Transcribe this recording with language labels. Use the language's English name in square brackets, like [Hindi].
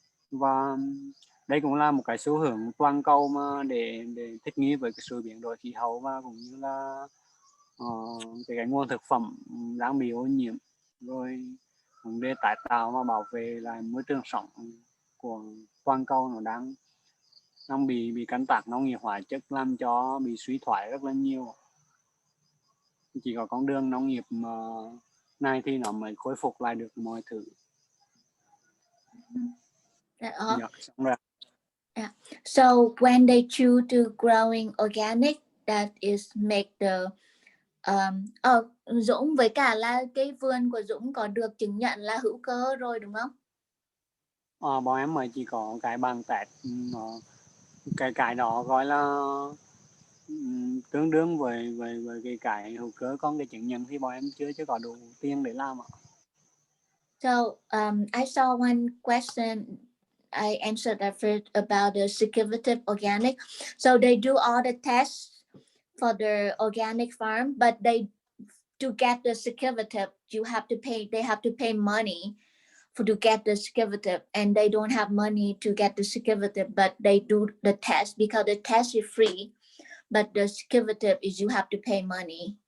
[Vietnamese] Và đây cũng là một cái xu hướng toàn cầu mà để thích nghi với cái sự biến đổi khí hậu, và cũng như là cái nguồn thực phẩm đang bị ô nhiễm, rồi vấn đề tái tạo và bảo vệ lại môi trường sống của toàn cầu nó đang bị canh tác nông nghiệp hóa chất làm cho bị suy thoái rất là nhiều. Chỉ có con đường nông nghiệp này thì nó mới khôi phục lại được mọi thứ. Xong rồi. [English] Yeah. So when they choose to growing organic, that is make the [Vietnamese] Dũng với cả là cái vườn của Dũng có được chứng nhận là hữu cơ rồi đúng không? Bọn em mới chỉ có cái bằng test, cái đó gọi là tương đương với cái hữu cơ, còn cái chứng nhận thì bọn em chưa có đủ tiền để làm ạ. [English] So I saw one question I answered that first about the certificate organic. So they do all the tests for the organic farm, but to get the certificate, they have to pay money to get the certificate, and they don't have money to get the certificate, but they do the test because the test is free, but the certificate is you have to pay money.